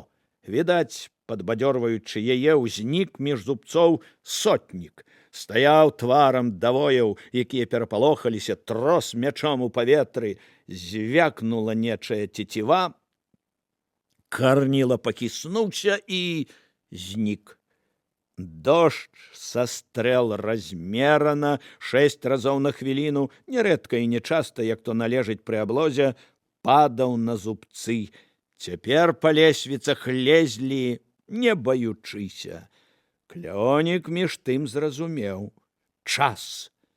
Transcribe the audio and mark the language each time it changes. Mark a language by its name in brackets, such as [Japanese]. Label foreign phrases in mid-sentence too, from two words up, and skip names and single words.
[Belarusian] Відаць, падбадзёрваючы яе, ўзнік між зубцоў сотнік. Стаяў тварам да вояў, якія перапалохаліся, трос мячом у паветры. Звякнула нечая цеціва. Карніла пакіснуўся і знік. [Russian] Дождь со стрел [Belarusian] размерана 6 разоў на хвіліну, нярэдка і нечаста, як то належыць пры аблозе, падаў на зубцы. Цяпер па лесвіцах лезлі, не баючыся. Клёнік між тым зразумеў: час.